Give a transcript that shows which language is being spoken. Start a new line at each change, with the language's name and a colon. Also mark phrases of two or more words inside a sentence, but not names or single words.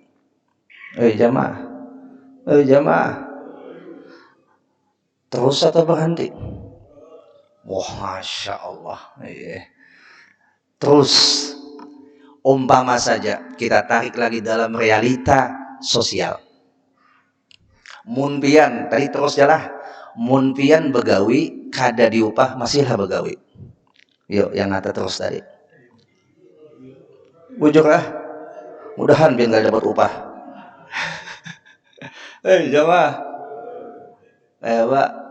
Indonesian: Jamaah, terus atau berhenti? Wah,
Arabic: ما شاء الله.
Indonesian: Terus, umpama saja kita tarik lagi dalam realita sosial.
Banjar: Munpian tadi terus jalah. Munpian begawi kada diupah masihlah begawi. Yuk yang ngata terus tadi. Bujur lah.
Indonesian: Mudahan biar gak dapat upah. Jamaah. Pak.